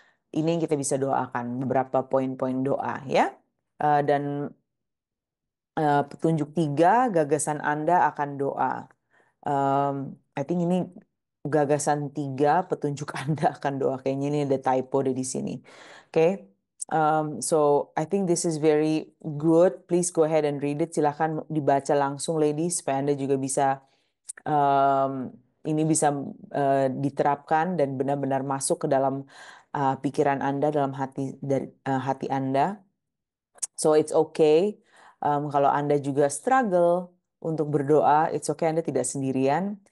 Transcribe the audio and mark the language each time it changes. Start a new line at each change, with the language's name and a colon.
Indonesian: Ini yang kita bisa doakan, beberapa poin-poin doa ya. Dan petunjuk 3, gagasan Anda akan doa.
English: I think
Indonesian: ini gagasan 3, petunjuk Anda akan doa. Kayaknya ini ada typo di sini. Oke.
English: So I think this is very good. Please go ahead and read it.
Indonesian: Silahkan dibaca langsung, ladies, supaya Anda juga bisa ini bisa diterapkan dan benar-benar masuk ke dalam pikiran Anda, dalam hati Anda.
English: So it's okay
Indonesian: kalau Anda juga struggle untuk berdoa,
English: it's okay,
Indonesian: Anda tidak sendirian.